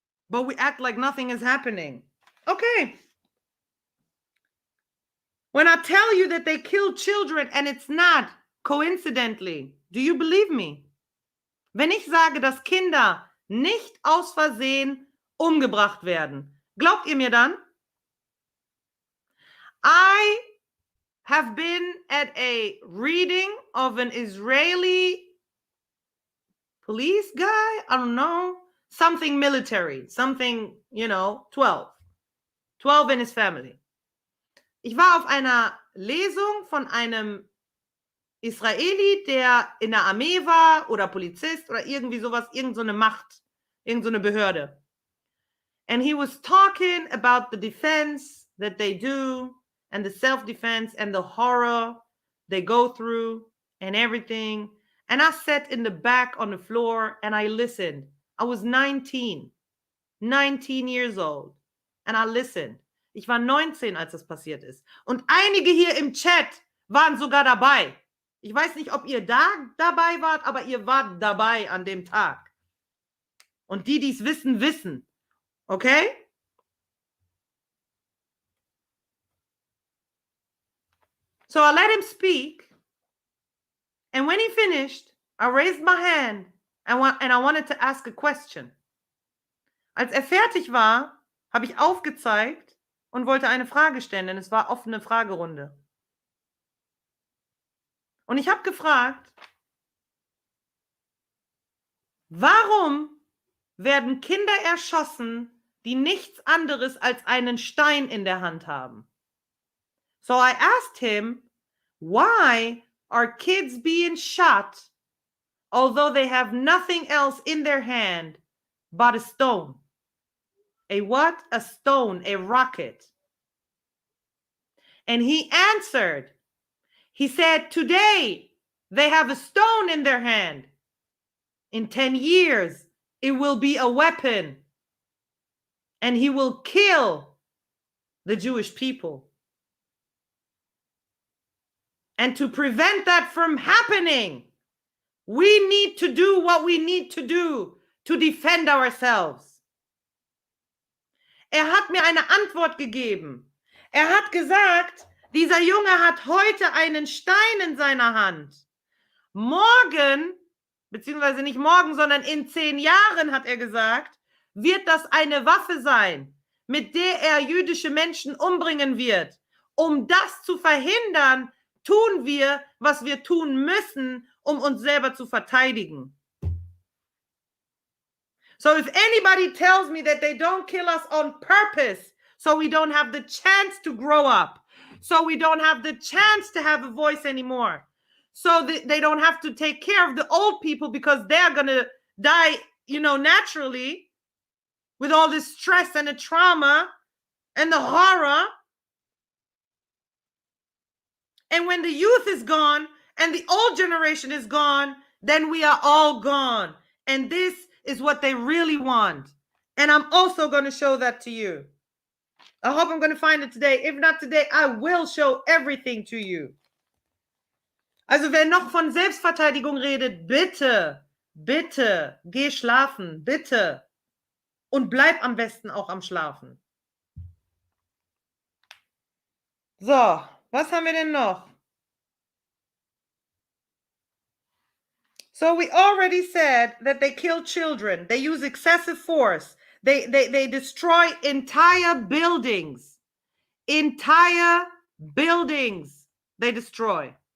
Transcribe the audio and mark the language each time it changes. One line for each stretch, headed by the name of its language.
English: But we act like nothing is happening. Okay. When I tell you that they kill children and it's not coincidentally, do you believe me?
German: Wenn ich sage, dass Kinder nicht aus Versehen umgebracht werden, glaubt ihr mir dann?
English: I have been at a reading of an Israeli police guy, I don't know, something military, something, 12 in his family.
German: Ich war auf einer Lesung von einem Israeli, der in der Armee war oder Polizist oder irgendwie sowas, irgend so eine Macht, irgend so eine Behörde.
English: And he was talking about the defense that they do and the self-defense and the horror they go through and everything. And I sat in the back on the floor and I listened. I was 19 years old. And I listened.
German: Ich war 19, als das passiert ist. Und einige hier im Chat waren sogar dabei. Ich weiß nicht, ob ihr dabei wart, aber ihr wart dabei an dem Tag. Und die es wissen, wissen. Okay?
English: So I let him speak. And when he finished, I raised my hand and I wanted to ask a question.
German: Als fertig war, habe ich aufgezeigt und wollte eine Frage stellen, denn es war offene Fragerunde. Und ich habe gefragt, warum werden Kinder erschossen, die nichts anderes als einen Stein in der Hand haben?
English: So I asked him, why are kids being shot although they have nothing else in their hand but a stone? A what? A stone, a rocket. And he answered, he said, today they have a stone in their hand. In 10 years, it will be a weapon. And he will kill the Jewish people. And to prevent that from happening, we need to do what we need to do to defend ourselves.
German: Hat mir eine Antwort gegeben. Hat gesagt, dieser Junge hat heute einen Stein in seiner Hand. Morgen, beziehungsweise nicht morgen, sondern in 10 Jahren, hat er gesagt, wird das eine Waffe sein, mit der er jüdische Menschen umbringen wird. Um das zu verhindern, tun wir, was wir tun müssen, um uns selber zu verteidigen.
English: So if anybody tells me that they don't kill us on purpose, so we don't have the chance to grow up, so we don't have the chance to have a voice anymore, so that they don't have to take care of the old people because they're going to die, naturally with all this stress and the trauma and the horror. And when the youth is gone and the old generation is gone, then we are all gone. And this is what they really want. And I'm also going to show that to you. I hope I'm going to find it today. If not today, I will show everything to you.
German: Also wer noch von Selbstverteidigung redet, bitte, bitte, geh schlafen, bitte. Und bleib am besten auch am Schlafen. So, was haben wir denn noch?
English: So we already said that they kill children. They use excessive force. They destroy entire buildings. Entire buildings they destroy.